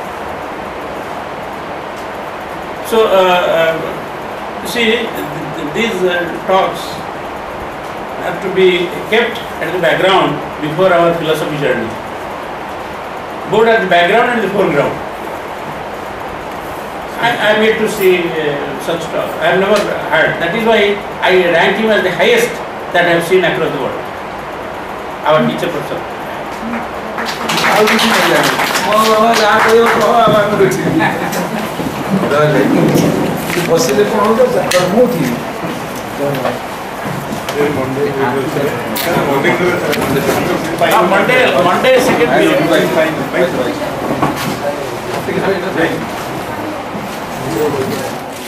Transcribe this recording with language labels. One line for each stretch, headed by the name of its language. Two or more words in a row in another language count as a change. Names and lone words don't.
English: So, see, these talks have to be kept at the background before our philosophy journey. Both at the background and the foreground. I am yet to see such talk. I have never heard. That is why I rank him as the highest that I have seen across the world. Our teacher professor.
Odia: ଆଉ କିଛି ନାହିଁ ମୋ ବାବା ଯାହା କହିବ କହ ଆଉ ଆମେ ଦେଖିବି ବସିଲେ କ'ଣ ହଉଛ ମୁଁ ଉଠିବି
English: Monday second period.